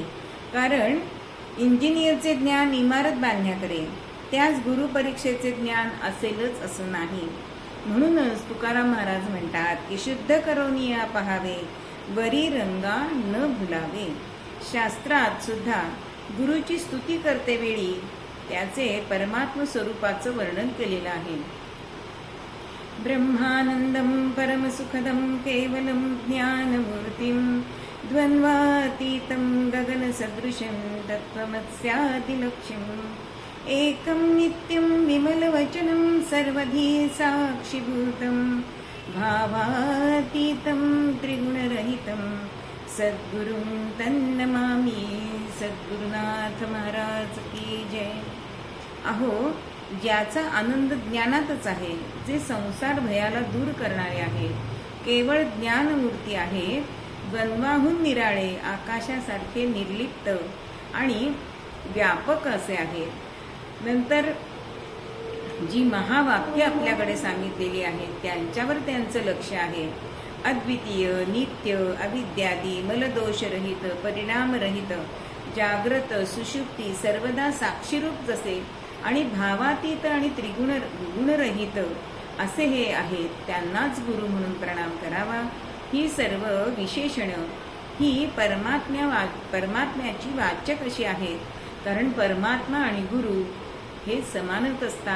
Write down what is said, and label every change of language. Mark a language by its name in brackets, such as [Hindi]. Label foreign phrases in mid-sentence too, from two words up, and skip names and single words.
[Marathi] कारण इंजिनियरचे ज्ञान इमारत बांधण्याकडे, त्याच गुरु परीक्षेचे ज्ञान असेलच असं नाही। म्हणूनच तुकाराम महाराज म्हणतात की शुद्ध करोनिया पहावे, वरी रंगा न भुलावे। शास्त्रात सुद्धा गुरुची स्तुती करते वेळी त्याचे परमात्म स्वरूपाचं वर्णन केलेलं आहे। [Sanskrit] ब्रह्मानंदम परमसुखदम केवलम ज्ञानमूर्तिम द्वंद्वातीतं गगनसदृशं तत्त्वमस्यादिलक्ष्यम् एकं नित्यं विमलवचनं सर्वधी साक्षिभूतं भावातीतं त्रिगुणरहितं सद्गुरुं तन्नमामि। [Hindi] सद्गुरुनाथ महाराज की जय। [Marathi] अहो, ज्याचा आनंद ज्ञानातच आहे, जे संसार भयाला दूर करणारे आहे, केवळ ज्ञानमूर्ती आहे, द्वंद्वाहून निराळे, आकाशासारखे निर्लिप्त आणि व्यापक असे आहे। नंतर जी महावाक्य आपल्याकडे सांगितलेली आहेत त्यांच्यावर त्यांचं लक्ष आहे। अद्वितीय, नित्य, अविद्यादी, मलदोषरहित, परिणामरहित, जाग्रत, सुषुप्ती, सर्वदा साक्षीरूप जसे आणि भावातीत आणि गुणरहित असे हे आहेत, त्यांनाच गुरु म्हणून प्रणाम करावा। ही सर्व विशेषण ही परमात्म्याची वाचक अशी आहेत, कारण परमात्मा आणि गुरु हे समानच असतात।